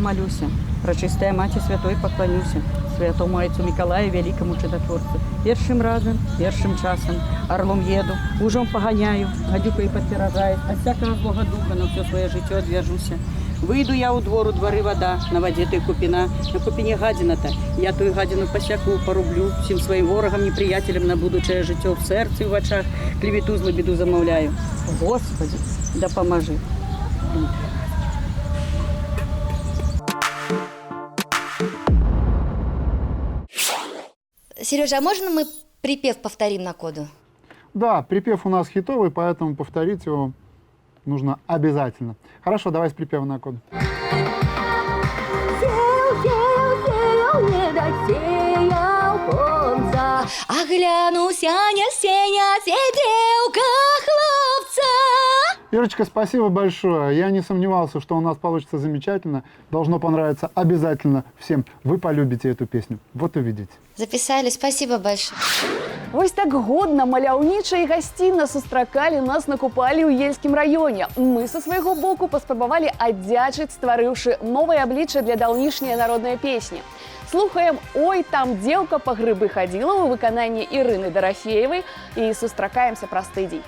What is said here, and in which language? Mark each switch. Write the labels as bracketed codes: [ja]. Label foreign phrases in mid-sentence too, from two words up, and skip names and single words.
[uk] помолюся. Пречистая Маці Святой поклонюся. Святому Отцу Миколаю, великому чудотворцу. Першим разом, першим часом орлом еду, ужом поганяю, гадюкою подпиражаю, от всякого злого духа на все своє життя одв'яжуся. Вийду я у двор, у дворі вода, на воді той купіна, на купіні гадіна-та. Я ту гадіну посяку порублю, всім своїм ворогам, неприятелям на будуче життя в серці, в очах, клевету, злу біду замовляю. Господи, да поможи. [ru] Сережа, а можно мы припев повторим на коду? Да, припев у нас хитовый, поэтому повторить его нужно обязательно. Хорошо, давай с припева на коду. Оглянуся, не сеня, сиделка хлопца. Ирочка, спасибо большое. Я не сомневался, что у нас получится замечательно. Должно понравиться обязательно всем. Вы полюбите эту песню. Вот увидите. Записали, спасибо большое. [be] Вось так годна, маляўніча і гасцінна сустракалі нас на купалі ў Ельскім раёне. Мы са свайго боку паспрабавалі аддзячыць, стварыўшы новае аблічча для даўнішняй народнай песні. Слухаем «Ой, там дзеўка па грыбы хадзіла» ў выкананні Ірыны Дарафеевай і сустракаемся праз тыдзень.